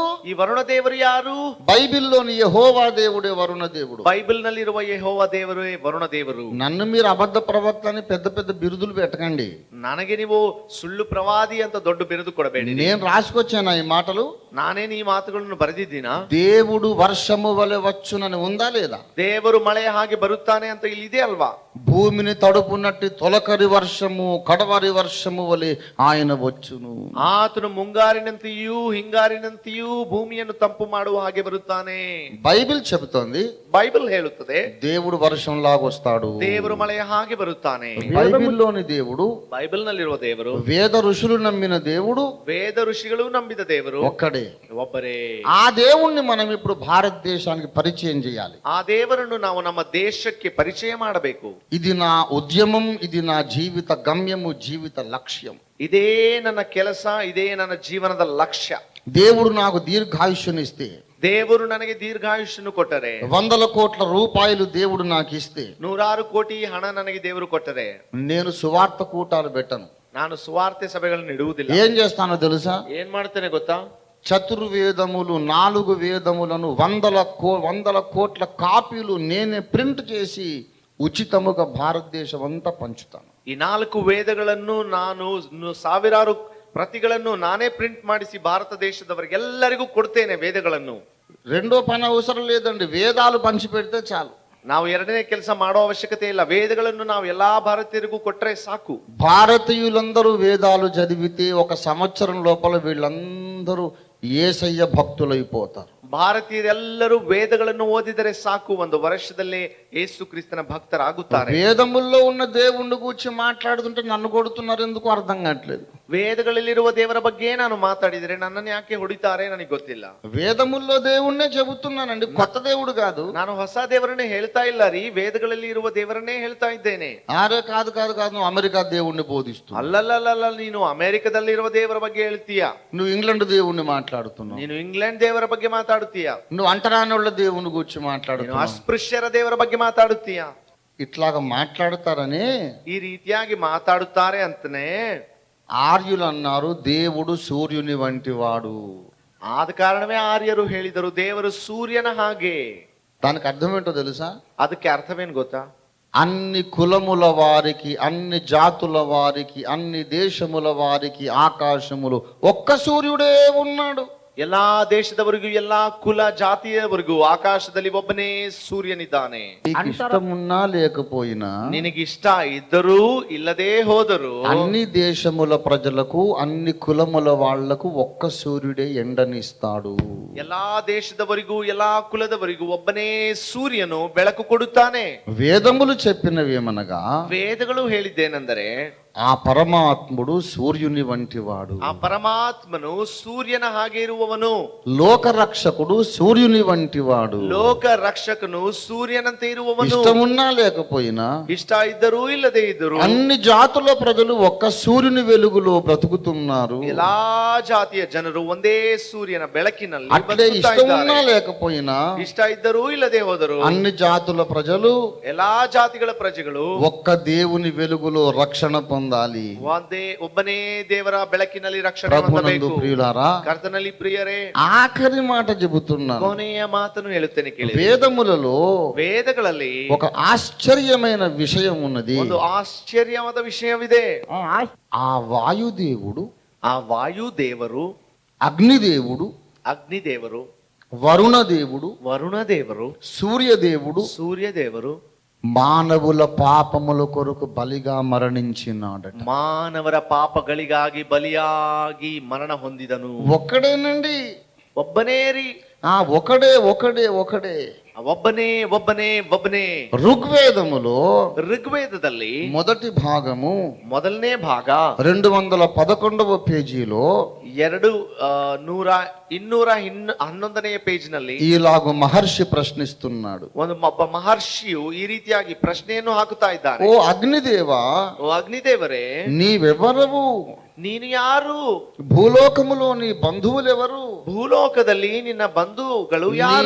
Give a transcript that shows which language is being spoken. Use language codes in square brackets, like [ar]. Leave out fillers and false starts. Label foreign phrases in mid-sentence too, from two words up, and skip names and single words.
[kn] ಈ ವರುಣ ದೇವರು ಯಾರು? [te] బైబిల్లోని యెహోవా దేవుడే వరుణ దేవుడు. [kn] ಬೈಬಲ್ ನಲ್ಲಿರುವ ಯೆಹೋವ ದೇವರೇ ವರುಣ ದೇವರು. [te] నన్ను మీరు అబద్ధ ప్రవక్త అని పెద్ద పెద్ద బిరుదులు పెట్టకండి. [kn] ನನಗೆ ನೀವು ಸುಳ್ಳು ಪ್ರವಾದಿ ಅಂತ ದೊಡ್ಡ ಬಿರುದು ಕೊಡಬೇಡಿ. [te] నేను రాసుకొచ్చాను ఈ మాటలు. [kn] ನಾನೇನು ಈ ಮಾತುಗಳನ್ನು ಬರೆದಿದ್ದೀನಾ? [te] దేవుడు వర్షము వలె వచ్చునని ఉందా లేదా? [kn] ದೇವರು ಮಳೆಯ ಹಾಗೆ ಬರುತ್ತಾನೆ ಅಂತ ಇಲ್ಲಿ ಇದೆ ಅಲ್ವಾ? [te] భూమిని తడుపునట్టు తొలకరి వర్షము కడవరి వర్షము వలె ఆయన వచ్చును. [kn] ಆತನು ಮುಂಗಾರಿನಂತೆಯೂ ಹಿಂಗಾರಿನಂತೆಯೂ ಭೂಮಿಯನ್ನು ತಂಪು ಮಾಡುವ ಹಾಗೆ ಬರುತ್ತಾನೆ. [te] బైబిల్ చెబుతోంది, [kn] ಬೈಬಲ್ ಹೇಳುತ್ತದೆ [te] దేవుడు వర్షంలాగా వస్తాడు. [kn] ದೇವರು ಮಳೆಯ ಹಾಗೆ ಬರುತ್ತಾನೆ. [te] బైబిల్లోని దేవుడు, [kn] ಬೈಬಲ್ ನಲ್ಲಿರುವ ದೇವರು, [te] వేద ఋషులు నమ్మిన దేవుడు, [kn] ವೇದ ಋಷಿಗಳು ನಂಬಿದ ದೇವರು [te] ఒక్కడే. [kn] ಒಬ್ಬರೇ. [te] ఆ దేవుణ్ణి మనం ఇప్పుడు భారతదేశానికి పరిచయం చేయాలి. [kn] ಆ ದೇವರನ್ನು ನಾವು ನಮ್ಮ ದೇಶಕ್ಕೆ ಪರಿಚಯ ಮಾಡಬೇಕು. [te] ఇది నా ఉద్యమం, ఇది నా జీవిత గమ్యము, జీవిత లక్ష్యం. [kn] ಇದೇ ನನ್ನ ಕೆಲಸ, ಇದೇ ನನ್ನ ಜೀವನದ ಲಕ್ಷ್ಯ. [te] దేవుడు నాకు దీర్ఘాయుష్యునిస్తే, [kn] ದೇವರು ನನಗೆ ದೀರ್ಘಾಯುಷ್ಯನ್ನು ಕೊಟ್ಟರೆ, [te] 100 కోట్ల రూపాయలు దేవుడు నాకు ఇస్తే, [kn] 100 ಕೋಟಿ ಹಣ ನನಗೆ ದೇವರು ಕೊಟ್ಟರೆ, [te] నేను సువార్త కూటాలు పెట్టను. [kn] ನಾನು ಸುವಾರ್ತೆ ಸಭೆಗಳನ್ನು ಇಡುವುದಿಲ್ಲ. [te] ఏం చేస్తానో తెలుసా? [kn] ಏನ್ ಮಾಡ್ತೇನೆ ಗೊತ್ತಾ? [te] చతుర్వేదములు 4 వేదములను 100 కోట్ల కాపీలు నేనే ప్రింట్ చేసి ఉచితముగా భారతదేశం అంతా పంచుతాను. [kn] ಈ 4 ವೇದಗಳನ್ನು ನಾನು ಸಾವಿರಾರು ಪ್ರತಿಗಳನ್ನು ನಾನೇ ಪ್ರಿಂಟ್ ಮಾಡಿಸಿ ಭಾರತ ದೇಶದವರಿಗೆಲ್ಲರಿಗೂ ಕೊಡ್ತೇನೆ. ವೇದಗಳನ್ನು [te] రెండో పని అవసరం లేదండి, వేదాలు పంచి పెడితే చాలు. [kn] ನಾವು ಎರಡನೇ ಕೆಲಸ ಮಾಡೋ ಅವಶ್ಯಕತೆ ಇಲ್ಲ. ವೇದಗಳನ್ನು ನಾವು ಎಲ್ಲಾ ಭಾರತೀಯರಿಗೂ ಕೊಟ್ರೆ ಸಾಕು. [te] భారతీయులందరూ వేదాలు చదివితే 1 సంవత్సరం లోపల వీళ్ళందరూ యేసయ్య భక్తులైపోతారు. [kn] ಭಾರತೀಯರೆಲ್ಲರೂ ವೇದಗಳನ್ನು ಓದಿದರೆ ಸಾಕು, 1 ವರ್ಷದಲ್ಲೇ ಯೇಸು ಕ್ರಿಸ್ತನ ಭಕ್ತರಾಗುತ್ತಾರೆ. [te] వేదముల్లో ఉన్న దేవుణ్ణి గురించి మాట్లాడుతుంటే నన్ను కొడుతున్నారు ఎందుకు అర్థం కావట్లేదు. [kn] ವೇದಗಳಲ್ಲಿರುವ ದೇವರ ಬಗ್ಗೆ ನಾನು ಮಾತಾಡಿದರೆ ನನ್ನನ್ನು ಯಾಕೆ ಹೊಡಿತಾರೆ ನನಗೆ ಗೊತ್ತಿಲ್ಲ. [te] వేదముల్లో దేవుణ్ణే చెబుతున్నానండి, కొత్త దేవుడు కాదు. [kn] ನಾನು ಹೊಸ ದೇವರನ್ನೇ ಹೇಳ್ತಾ ಇಲ್ಲ ರೀ, ವೇದಗಳಲ್ಲಿ ಇರುವ ದೇವರನ್ನೇ ಹೇಳ್ತಾ ಇದ್ದೇನೆ. [te] ఆరే కాదు కాదు కాదు, నువ్వు అమెరికా దేవుణ్ణి బోధిస్తూ, [kn] ಅಲ್ಲಲ್ಲ, ನೀನು ಅಮೆರಿಕದಲ್ಲಿರುವ ದೇವರ ಬಗ್ಗೆ ಹೇಳ್ತೀಯಾ, [te] నువ్వు ఇంగ్లాండ్ దేవుణ్ణి మాట్లాడుతున్నావు, [kn] ನೀನು ಇಂಗ್ಲೆಂಡ್ ದೇವರ ಬಗ್ಗೆ ಮಾತಾಡುತ್ತೀಯಾ, [te] నువ్వు అంటరానోళ్ళ దేవుని గురించి [kn] ನೀನು [te] మాట్లాడుతున్నావు, [kn] ಅಸ್ಪೃಶ್ಯರ ದೇವರ ಬಗ್ಗೆ ಮಾತಾಡುತ್ತೀಯಾ. [te] ఇట్లాగా మాట్లాడతారని [kn] ಈ ರೀತಿಯಾಗಿ ಮಾತಾಡುತ್ತಾರೆ ಅಂತನೇ [te] ఆర్యులు అన్నారు, దేవుడు సూర్యుని వంటి వాడు. [kn] ಆದ ಕಾರಣವೇ ಆರ್ಯರು ಹೇಳಿದರು ದೇವರು ಸೂರ್ಯನ ಹಾಗೆ. [te] దానికి అర్థం ఏంటో తెలుసా? [kn] ಅದಕ್ಕೆ ಅರ್ಥವೇನು ಗೊತ್ತಾ? [te] అన్ని కులముల వారికి, అన్ని జాతుల వారికి, అన్ని దేశముల వారికి ఆకాశములు ఒక్క సూర్యుడే ఉన్నాడు. [kn] ಎಲ್ಲಾ ದೇಶದವರಿಗೂ, ಎಲ್ಲಾ ಕುಲ ಜಾತಿಯವರಿಗೂ ಆಕಾಶದಲ್ಲಿ ಒಬ್ಬನೇ ಸೂರ್ಯನಿದ್ದಾನೆ. [te] ఇష్టమున్నా లేకపోయినా, [kn] ನಿನಗಿಷ್ಟ ಇದ್ದರೂ ಇಲ್ಲದೇ ಹೋದರೂ, [te] అన్ని దేశముల ప్రజలకు, అన్ని కులముల వాళ్లకు ఒక్క సూర్యుడే ఎండనిస్తాడు. [kn] ಎಲ್ಲಾ ದೇಶದವರಿಗೂ, ಎಲ್ಲಾ ಕುಲದವರಿಗೂ ಒಬ್ಬನೇ ಸೂರ್ಯನು ಬೆಳಕು ಕೊಡುತ್ತಾನೆ. [te] వేదములు చెప్పినవేమనగా, [kn] ವೇದಗಳು ಹೇಳಿದ್ದೇನೆಂದರೆ, [te] ఆ పరమాత్ముడు సూర్యుని వంటి వాడు. [kn] ಆ ಪರಮಾತ್ಮನು ಸೂರ್ಯನ ಹಾಗೆ ಇರುವವನು. [te] లోకరక్షకుడు సూర్యుని వంటి వాడు. [kn] ಲೋಕ ರಕ್ಷಕನು ಸೂರ್ಯನಂತೆ ಇರುವವನು. [te] ఇష్టమున్నా లేకపోయినా, [kn] ಇಷ್ಟ ಇದ್ದರೂ ಇಲ್ಲದೆ ಇದ್ದರೂ, [te] అన్ని జాతుల ప్రజలు ఒక్క సూర్యుని వెలుగులో బ్రతుకుతున్నారు. [kn] ಎಲ್ಲಾ ಜಾತಿಯ ಜನರು ಒಂದೇ ಸೂರ್ಯನ ಬೆಳಕಿನಲ್ಲಿ [te] అట్లే ఇష్టమున్నా లేకపోయినా, [kn] ಇಷ್ಟ ಇದ್ದರೂ ಇಲ್ಲದೆ ಹೋದರು, [te] అన్ని జాతుల ప్రజలు, [kn] ಎಲ್ಲಾ ಜಾತಿಗಳ ಪ್ರಜೆಗಳು [te] ఒక్క దేవుని వెలుగులో రక్షణ పొందాలి. [kn] ಒಬ್ಬನೇ ದೇವರ ಬೆಳಕಿನಲ್ಲಿ ರಕ್ಷಣೆ [te] ప్రభునందు [kn] ಹೊಂದಬೇಕು. [te] ప్రియులారా, [kn] ಕರ್ತನಲ್ಲಿ ಪ್ರಿಯರೇ, [te] ఆఖరి మాట చెబుతున్నాను. [kn] ಕೊನೆಯ ಮಾತನ್ನು ಹೇಳುತ್ತೇನೆ ಕೇಳಿ. [te] వేదములలో [kn] ವೇದಗಳಲ್ಲಿ [te] ఒక ఆశ్చర్యమైన విషయం ఉన్నది. [kn] ಒಂದು ಆಶ್ಚರ್ಯವಾದ ವಿಷಯವಿದೆ. [te] ఆ వాయుదేవుడు, [kn] ಆ ವಾಯುದೇವರು, [te] అగ్నిదేవుడు, [kn] ಅಗ್ನಿದೇವರು, [te] వరుణదేవుడు, [kn] ವರುಣದೇವರು, [te] సూర్యదేవుడు, [kn] ಸೂರ್ಯದೇವರು [te] మానవుల పాపముల కొరకు బలిగా మరణించినాడట. [kn] ಮಾನವರ ಪಾಪಗಳಿಗಾಗಿ ಬಲಿಯಾಗಿ ಮರಣ ಹೊಂದಿದನು. [te] ఒక్కడేనండి, [kn] ಒಬ್ಬನೇ ರೀ. [te] ఒకడే ఒకడే ఒకడే [kn] ಒಬ್ಬನೇ ಒಬ್ಬನೇ ಒಬ್ಬನೇ. [te] ఋగ్వేదములో [kn] ಋಗ್ವೇದದಲ್ಲಿ [te] మొదటి భాగము [kn] ಮೊದಲನೇ ಭಾಗ [te] 211వ పేజీలో [kn] 211ನೇ ಪೇಜ್ನಲ್ಲಿ [te] ఈలాగు మహర్షి ప్రశ్నిస్తున్నాడు. [kn] ಒಬ್ಬ ಮಹರ್ಷಿಯು ಈ ರೀತಿಯಾಗಿ ಪ್ರಶ್ನೆಯನ್ನು ಹಾಕುತ್ತಾ ಇದ್ದಾನೆ. [te] ఓ అగ్నిదేవా, [kn] ಓ ಅಗ್ನಿದೇವರೇ, [te] నీవెవరవు? [kn] ನೀನು ಯಾರು? [te] భూలోకములో నీ బంధువులెవరు? [kn] ಭೂಲೋಕದಲ್ಲಿ ನಿನ್ನ ಬಂಧುಗಳು ಯಾರು?